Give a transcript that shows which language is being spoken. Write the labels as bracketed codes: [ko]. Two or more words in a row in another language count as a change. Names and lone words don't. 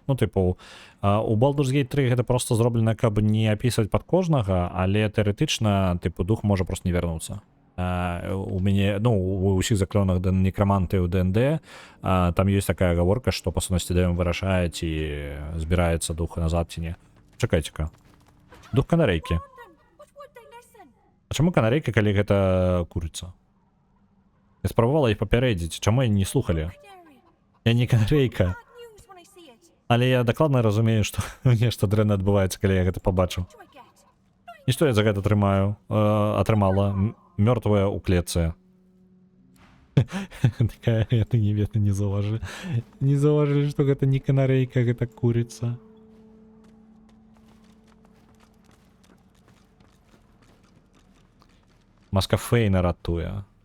[be] Ну, тыпу, у Baldur's Gate 3 гэта проста зроблена, каб не апісваць пад кожнага, але тэарэтычна, тыпу, дух можа проста не вярнуцца. У мяне, ну, у ўсіх заклёнах некраманты ў ДНД, там ёсць такая гаворка, што, па сутнасці, даём вырашае, ці збіраецца дух назад, ці не. Чакайце-ка. Дух канарэйкі. [en] What would they listen? [be] А чаму канарэйка, калі гэта курыца? Я спрабавала іх папярэдзіць, чаму яны не слухалі? [en] Canary. [be] Я не канарэйка. [en] Bad news when I see it. [be] Але я дакладна разумею, што нешта дрэнна адбываецца, калі я гэта пабачу. [en] What do I get? [be] І што я за гэта атрымала? Мёртвая ў клетцы. Такая, это не заўважылі. Не заўважылі, што гэта не канарэйка, гэта курыца. Маска Фейна ратуе.